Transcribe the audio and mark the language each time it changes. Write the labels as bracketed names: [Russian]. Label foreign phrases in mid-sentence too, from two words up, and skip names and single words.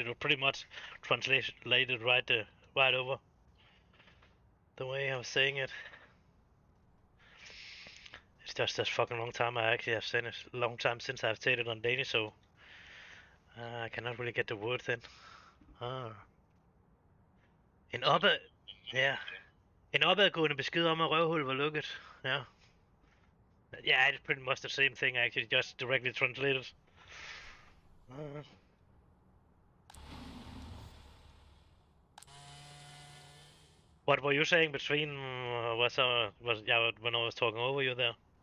[English] It was pretty much translated right over the way I was saying it. It's just that fucking long time I actually have said it. Long time since I've said it on Danish, so I cannot really get the words in. [Danish] Ah. En opad... Ja. En opadgående besked om, at røvhul var lukket. Ja. [English] Yeah, it's pretty much the same thing actually, just directly translated. What were you saying between when I was talking over you there?